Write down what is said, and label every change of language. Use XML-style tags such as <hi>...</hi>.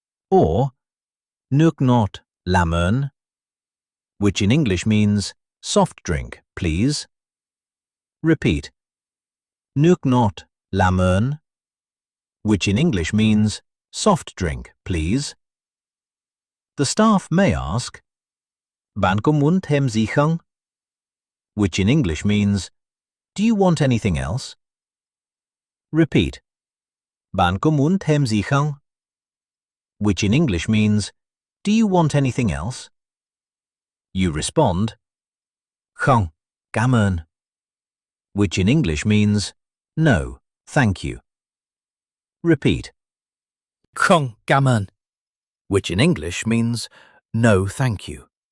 <en>Or</en> <vi>nước ngọt làm ơn,</vi> <en>which in English means soft drink, please. Repeat.</en> <vi>Nước ngọt, làm ơn,</vi> <en>which in English means soft drink, please. The staff may ask,</en> <vi>Bạn có muốn thêm gì không?</vi> <en>Which in English means, do you want anything else? Repeat.</en> <vi>Bạn có muốn thêm gì không?</vi> <en>Which in English means, do you want anything else? You respond,</en> <vi>Không, cảm ơn,</vi> <en>which in English means, no, thank you. Repeat.</en> <vi>Không, cảm ơn,</vi> <en>which in English means, no, thank you.</en>